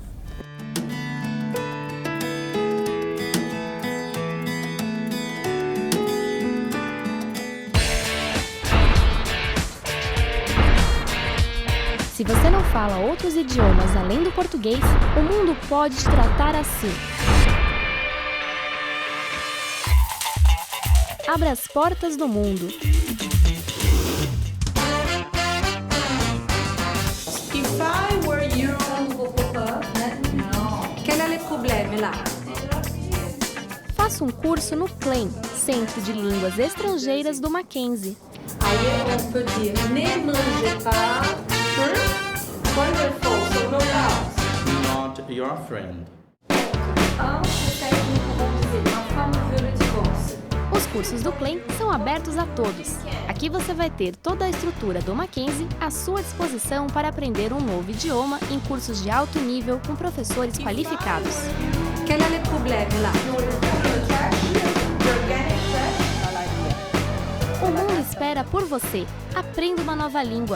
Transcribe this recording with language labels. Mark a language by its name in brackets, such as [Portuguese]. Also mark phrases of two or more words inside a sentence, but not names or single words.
[Portuguese] Se você não fala outros idiomas além do português, o mundo pode te tratar assim. Abra as portas do mundo. [English] If I were you, [French] quel est le problème là? [Portuguese] Faça um curso no CLEM, Centro de Línguas Estrangeiras do Mackenzie. Aí [French] on peut dire ne mangez pas [Portuguese] quando é falso no caso. [English] Not your friend. [Portuguese] Os cursos do CLEM são abertos a todos. Aqui Aqui você vai ter toda a estrutura do Mackenzie à sua disposição para aprender um novo idioma em cursos de alto nível com professores qualificados. [French] Quel est le problème là? [Portuguese] O mundo espera por você. Aprenda uma nova língua.